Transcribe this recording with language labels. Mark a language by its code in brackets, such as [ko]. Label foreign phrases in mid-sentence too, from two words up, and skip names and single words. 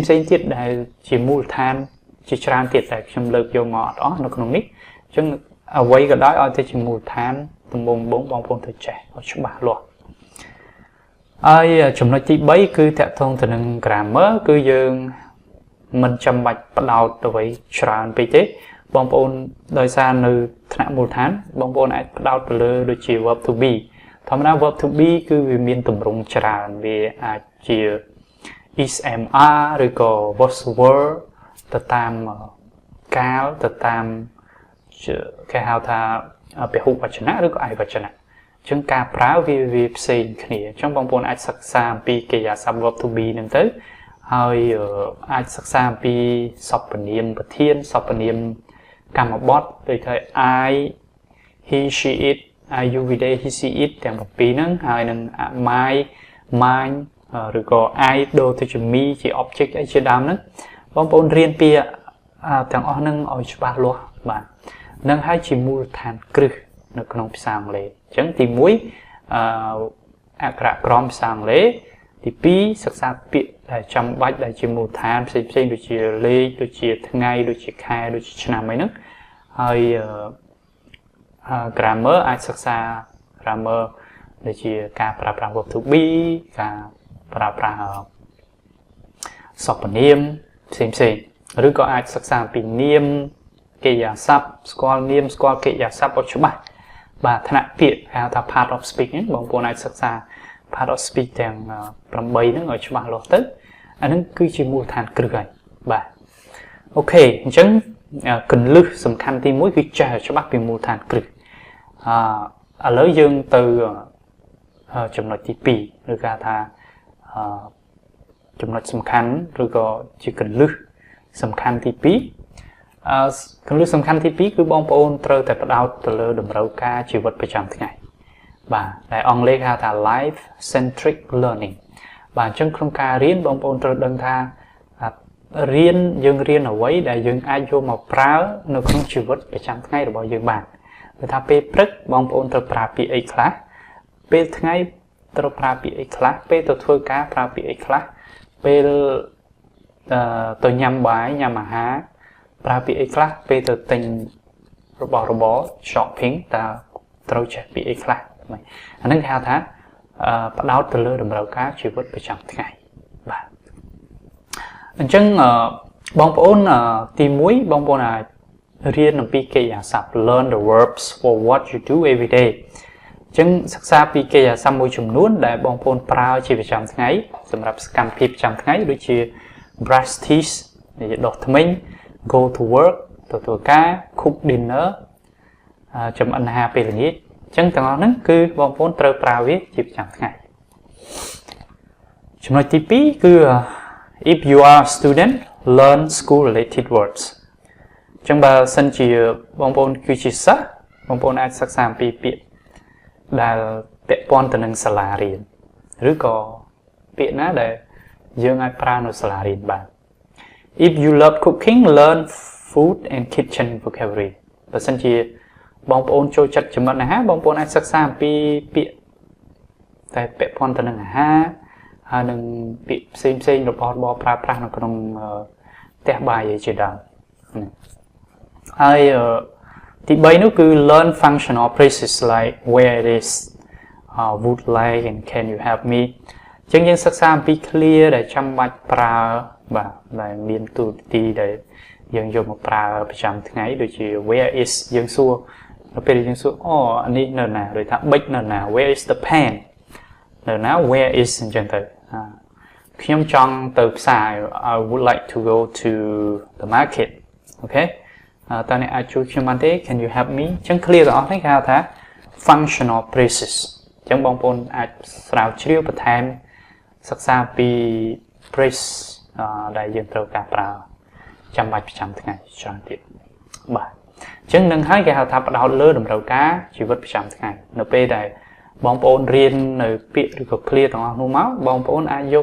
[km] ទៀតដែលជាមូលដ្ឋានជាច្រើនទៀតតែខ្ញុំលើកយកមកអត់អស់នៅក្នុងនេះអញ្ចឹងអ្វីក៏ដោយឲ្យតែជាមូលដ្ឋានដំបូងបងប្អូនត្រូវចេះឲ្យច្បាស់លាស់ហើយចំណុចទី3គឺតាក់ទងទៅនឹង grammar គឺយើងមិនចាំបាច់ផ្ដោតទៅអ្វីច្រើនពេកទេបងប្អូនដោយសារនៅថ្នាក់មូលដ្ឋានបងប្អូនអាចផ្ដោតទៅលើដូចជា [en] verb to be [km] ធម្មតា [en] verb to be [km] គឺវាមានទម្រង់ច្រើនវាអាចជា [en] is am are [km] ឬក៏ [en] was were [km] ទៅតាមកាលទៅតាមគេហៅថាពហុវចនៈឬក៏ឯកវចនៈអញ្ចឹងការប្រើវាផ្សេងគ្នាអញ្ចឹងបងប្អូនអាចសិក្សាអំពីកិរិ យាសព្ទ [en] verb to be [km] ហ្នឹងទៅហើយអាចសិក្សាអំពីសព្វនាមប្រធានសព្វនាមកម្មបទដូចថា [en] I he she it I you we they he she it [km] ទាំង7ហ្នឹងហើយនឹង [en] my mine [km] ឬក៏ I ដូរទៅជា me ជា object អីជាដើមហ្នឹងបងប្អូនរៀនពីទាំងអស់ហ្នឹងឲ្យច្បាស់លាស់បាទនឹងហើយជាមូលដ្ឋានគ្រឹះនៅក្នុងភាសាអង់គ្លេសអញ្ចឹងទី1អក្សរក្រមភាសាអង់គ្លេសទី2សិក្សាពាក្យដែលចាំបាច់ដែលជាមូលដ្ឋានផ្សេងដូចជាលេខដូចជាថ្ងៃដូចជាខែដូចជាឆ្នាំអីហ្នឹងហើយ grammar អាចសិក្សា grammar ដូចជាការប្រើប្រាស់ [en] verb to be [km] ការប្រើប្រាស់សព្វនាមផ្សេងឬក៏ អាចសិក្សាអំពីនាមកិរិយាសព្ទស្គាល់នាមស្គាល់កិរិយាសព្ទឲ្យច្បាស់បាទថ្នាក់ពាក្យហៅថា [en] part of speech [km] ហ្នឹងបងប្អូនអាចសិក្សា [en] part of speech [km] ទាំង8ហ្នឹងឲ្យច្បាស់លាស់ទៅអាហ្នឹងគឺជាមូលដ្ឋានគ្រឹះហើយបាទអូខេអញ្ចឹងគន្លឹះសំខាន់ទី1គឺចេះឲ្យច្បាស់ពីមូលដ្ឋានគ្រឹះឥឡូវយើងទៅចំណុចទី2ឬគេថា ចំណុចសំខាន់ឬក៏ជាគន្លឹះសំខាន់ទី2គន្លឹះសំខាន់ទី2គឺបងប្អូនត្រូវតែផ្ដោតទៅលើតម្រូវការជីវិតប្រចាំថ្ងៃបាទដែលអង់គ្លេសគេហៅថា [en] life centric learning [km] បាទអញ្ចឹងក្នុងការរៀនបងប្អូនត្រូវដឹងថាយើងរៀនអ្វីដែលយើងអាចយកមកប្រើនៅក្នុងជីវិតប្រចាំ ថ្ងៃរបស់យើងបានគឺថាពេលព្រឹកបងប្អូនត្រូវប្រើពាក្យអីខ្លះពេលថ្ងៃត្រូវប្រើពាក្យអីខ្លះពេលទៅធ្វើការប្រើពាក្យអីខ្លះពេលទៅញ៉ាំបាយញ៉ាំអាហារប្រើពាក្យអីខ្លះពេលទៅទិញរបស់របរ shopping តើត្រូវចេះពាក្យអីខ្លះអាហ្នឹងគេហៅថាផ្ដោតទៅលើតម្រូវការជីវិតប្រចាំថ្ងៃបាទអញ្ចឹងបងប្អូ នទី1បងប្អូនអាចរៀនអំពីកិរិយាសព្ទ [en] learn the verbs for what you do every day [km] អញ្ចឹងសិក្សាពីកិរិយាសព្ទមួយចំនួនដែលបងប្អូនប្រើជាប្រចាំថ្ងៃសម្រាប់សកម្មភាពប្រចាំថ្ងៃដូចជា [en] brush teeth [km] ដុសធ្មេញ [en] go to work [km] ទៅធ្វើការ [en] cook dinner [km] ចម្អិនអាហារពេលល្ងាចអញ្ចឹងទាំងអស់ហ្នឹងគឺបងប្អូនត្រូវប្រើវាជាប្រចាំថ្ងៃ ចំណុចទី2គឺ [en] if you are a student learn school related words [km] អញ្ចឹងបើសិនជាបងប្អូនគឺជាសិស្សបងប្អូនអាចសិក្សាអំពីពាក្យដែលពាក់ព័ន្ធទៅនឹងសាលារៀនឬក៏ពាក្យណាដែលយើងអាចប្រើនៅសាលារៀនបាន [en] if you love cooking learn food and kitchen vocabulary [km] បើសិនជាបងប្អូនចូលចិត្តចំណត់អាហារបងប្អូនអាចសិក្សាអំពីពាក្យតែពាក់ព័ន្ធទៅនឹងអាហារហើយនឹងពាក្យផ្សេងៗរបស់ប្រើប្រាស់នៅក្នុងផ្ទះបាយជាដើម ហើយទី3នោះគឺ [en] learn functional phrases like where it is would like and can you help me [km] អញ្ចឹងយើងសិក្សាអំពី clear ដែលចាំបាច់ប្រើបាទដែលមានទូទីដែលយើងយកមកប្រើប្រចាំថ្ងៃដូចជា [en] where is [km] យើងសួរនៅពេលយើងសួរអូអានេះនៅណាឬថាប៊ិចនៅណា [en] where is the pen [km] នៅណា [en] where is [km] អញ្ចឹងទៅខ្ញុំចង់ទៅផ្សារ [en] I would like to go to the market [km] អូខេតើអ្នកអាចជួយខ្ញុំបានទេ [en] can you help me [km] អញ្ចឹង clear ទាំងអស់នេះគេហៅថា [en] functional phrases [km] អញ្ចឹងបងប្អូនអាចស្រាវជ្រាវបន្ថែម សិក្សាពី phrase ដែលយើងត្រូវការប្រើចាំបាច់ប្រចាំថ្ងៃច្រើនទៀតបាទអញ្ចឹងនឹងហើយគេហៅថាផ្ដោតលើតម្រូវការជីវិតប្រចាំថ្ងៃនៅពេលដែលបងប្អូនរៀននៅពាក្យឬក៏ clear ទាំងអស់នោះមកបងប្អូនអាចយក